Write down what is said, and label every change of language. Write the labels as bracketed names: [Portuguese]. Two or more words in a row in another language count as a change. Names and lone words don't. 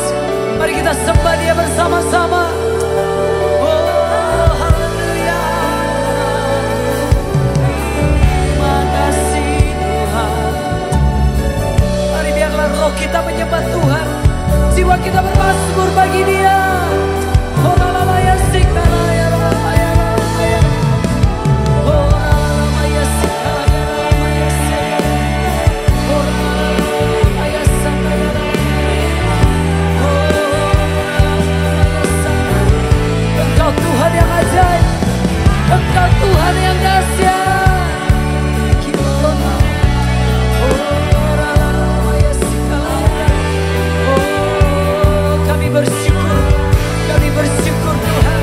[Indonesian] Mari kita sembah Dia bersama-sama. Oh, haleluya. Terima kasih Tuhan. Mari biarlah roh kita menyembah Tuhan. Jiwa kita bermasmur bagi Dia. Oh, lalaya sikalaya lalaya lalaya. Oh, lalaya sikalaya lalaya sikalaya. Oh, lalaya sikalaya lalaya. Oh, lalaya sikalaya. Engkau Tuhan yang ajaib. Engkau Tuhan yang dahsyat. Kami bersyukur Tuhan.